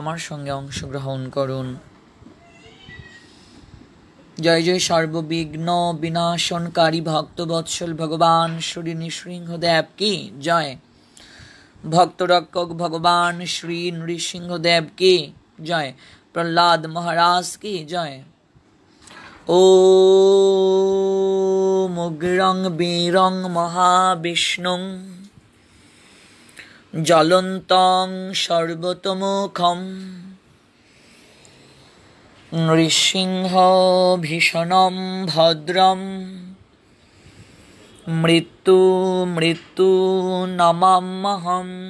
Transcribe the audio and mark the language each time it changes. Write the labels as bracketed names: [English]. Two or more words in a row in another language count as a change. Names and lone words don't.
[Bangla] আপনারাও আমার সঙ্গে অংশগ্রহণ করুন। জয় জয় সর্ববিঘ্ন বিনাশনকারী ভক্তবৎসল ভগবান শ্রী নৃসিংহদেব [Hindi] की जय। [Bangla] ভক্তরক্ষক ভগবান শ্রী নৃসিংহদেব [Hindi] की जय। [Bangla] প্রহ্লাদ মহারাজ [Hindi] की जय। [Sanskrit] ওম উগ্রং বীরং মহাবিষ্ণুং জ্বলন্তং সর্বতোমুখম নৃসিংহ ভীষণম ভদ্রম মৃত্যু মৃত্যু নমাম্যহম।